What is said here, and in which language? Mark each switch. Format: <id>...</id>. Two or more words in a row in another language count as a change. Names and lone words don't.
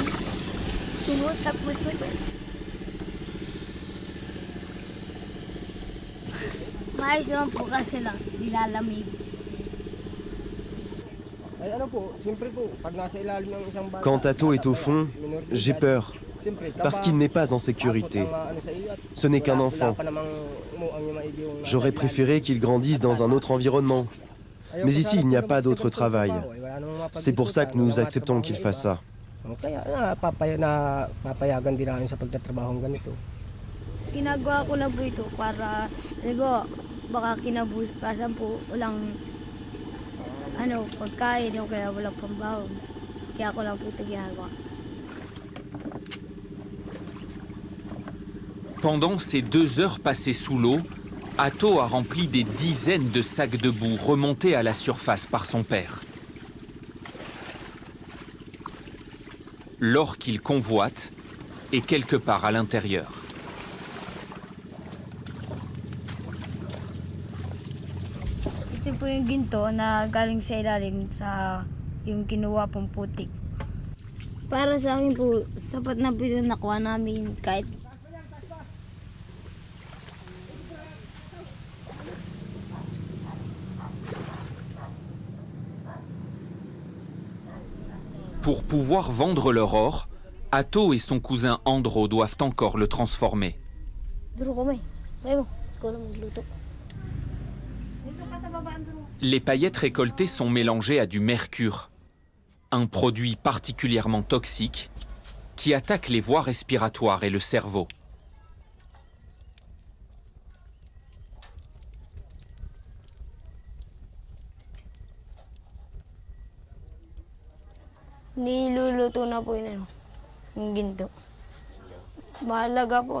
<tl>Tungos, tapos maayos naman po kasi lang, nilalamig.</tl> <fr>Quand Tato est au fond, j'ai peur, parce qu'il n'est pas en sécurité. Ce n'est qu'un enfant. J'aurais préféré qu'il grandisse dans un autre environnement. Mais ici, il n'y a pas d'autre travail. C'est pour ça que nous acceptons qu'il fasse ça.</fr> <tl>Ginagawa ko na po ito para, baka kinabukasan po walang pagkain o kaya walang pambawon. Kaya ako lang po ito ginagawa.</tl> <fr>Pendant ces 2 heures passées sous l'eau, Ato a rempli des dizaines de sacs de boue remontés à la surface par son père. L'or qu'il convoite est quelque part à l'intérieur.</fr> <tl>Ito po yung ginto na galing sa ilalim sa yung kinuha pong putik. Para sa akin po, sapat na po yung nakuha namin kahit</tl> <fr>Pour pouvoir vendre leur or, Ato et son cousin Andro doivent encore le transformer. Les paillettes récoltées sont mélangées à du mercure, un produit particulièrement toxique qui attaque les voies respiratoires et le cerveau.</fr> <tl>niluluto na po yun, yung ginto. Mahalaga po.</tl>